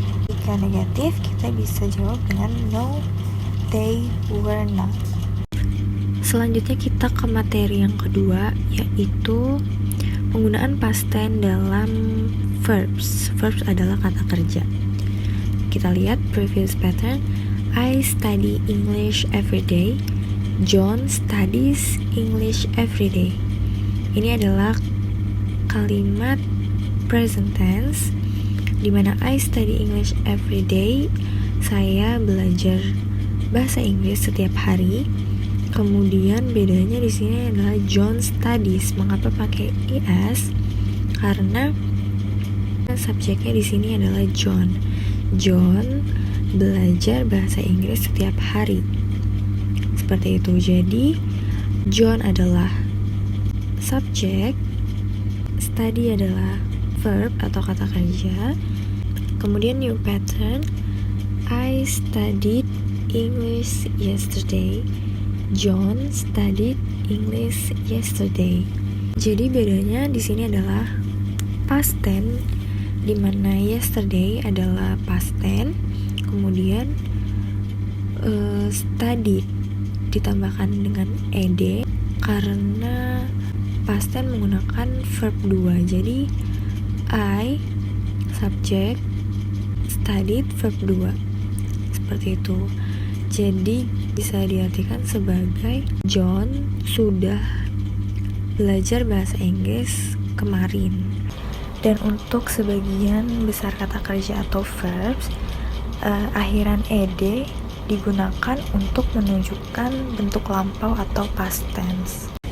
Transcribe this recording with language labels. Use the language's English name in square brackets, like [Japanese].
[Indonesian] Jika negatif kita bisa jawab dengan [English] no, they were not. [Indonesian] Selanjutnya kita ke materi yang kedua, yaitu penggunaan past tense dalam verbs. Verbs adalah kata kerja. Kita lihat previous pattern. [English] I study English every day. John studies English every day. [Indonesian] Ini adalah kalimat [English] present tense [Indonesian] di mana [English] I study English every day. [Indonesian] Saya belajar bahasa Inggris setiap hari. Kemudian bedanya di sini adalah John studies. Mengapa pakai es? Karena subjeknya di sini adalah John. John belajar bahasa Inggris setiap hari. Seperti itu. Jadi John adalah subjek, study adalah verb atau kata kerja. [English] Kemudian new pattern, I studied English yesterday. John studied English yesterday. [Indonesian] Jadi bedanya di sini adalah past tense, di mana yesterday adalah past tense, kemudian studied ditambahkan dengan ed karena past tense menggunakan verb 2. Jadi I subjek, studied verb 2. Seperti itu. Jadi bisa diartikan sebagai John sudah belajar bahasa Inggris kemarin. Dan untuk sebagian besar kata kerja atau verbs, akhiran ed digunakan untuk menunjukkan bentuk lampau atau past tense.